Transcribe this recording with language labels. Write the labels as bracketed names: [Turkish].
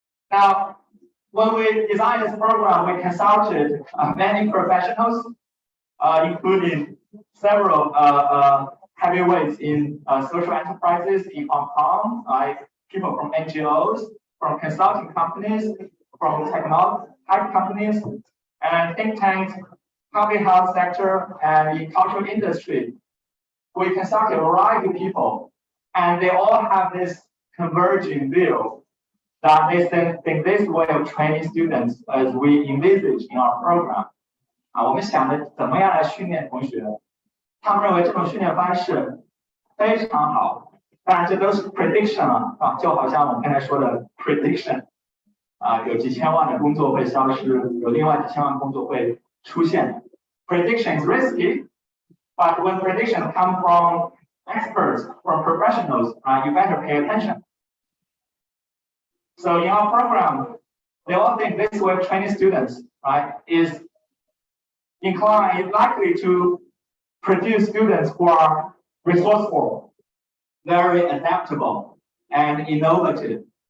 [English] Now, when we designed this program, we consulted many professionals, including several heavyweights in social enterprises in Hong Kong, people from NGOs, from consulting companies, from technology tech companies, and think tanks, public health sector, and the cultural industry. We consulted a variety of people, and they all have this converging view that they think this way of training students as we envisage in our program. [Chinese] 我们想的怎么样来训练同学，他们认为这种训练方式非常好。当然，这都是 prediction 就好像我们刚才说的 prediction 有几千万的工作会消失，有另外几千万工作会出现。 [English] Prediction is risky, but when predictions come from experts, from professionals, you better pay attention. So in our program, they all think this way of training students, is likely to produce students who are resourceful, very adaptable, and innovative.